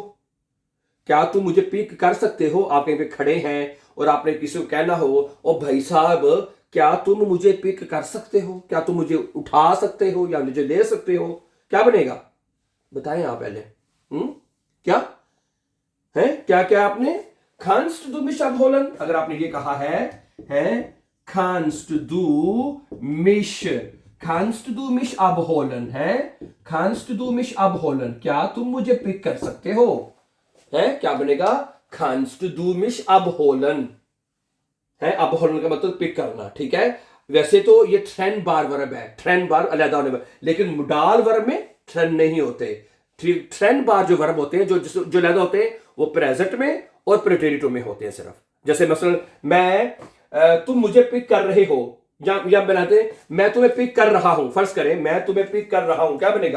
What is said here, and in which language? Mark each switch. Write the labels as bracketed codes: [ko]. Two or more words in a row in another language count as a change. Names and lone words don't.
[hi] क्या तुम मुझे पिक कर सकते हो? आप कहीं पे खड़े हैं और आपने किसी को कहना हो, ओ भाई साहब क्या तुम मुझे पिक कर सकते हो? क्या तुम मुझे उठा सकते हो या मुझे ले सकते हो? क्या बनेगा? बताएं आप पहले। क्या है? क्या क्या आपने? [de] kannst du mich abholen, [hi] अगर आपने ये कहा है [de] kannst du mich, kannst du mich abholen, है, kannst du mich abholen, [hi] क्या तुम मुझे पिक कर सकते हो? है, क्या बनेगा? [de] kannst du mich abholen, [hi] है, abholen का मतलब पिक करना, ठीक है। वैसे तो ये ट्रेन बार वर्ब है, ट्रेन बार अलग होने में, लेकिन [en] modal verb [hi] में ट्रेन नहीं होते। ट्रेन बार जो वर्ब होते हैं, जो अलग होते हैं, वो प्रेजेंट में और प्रेटेरिटो में होते हैं सिर्फ। जैसे मसलन मैं तुम मुझे पिक कर रहे हो, या बनाते मैं तुम्हें पिक कर रहा हूं, फर्ज करें मैं तुम्हें पिक कर रहा हूं, क्या बनेगा?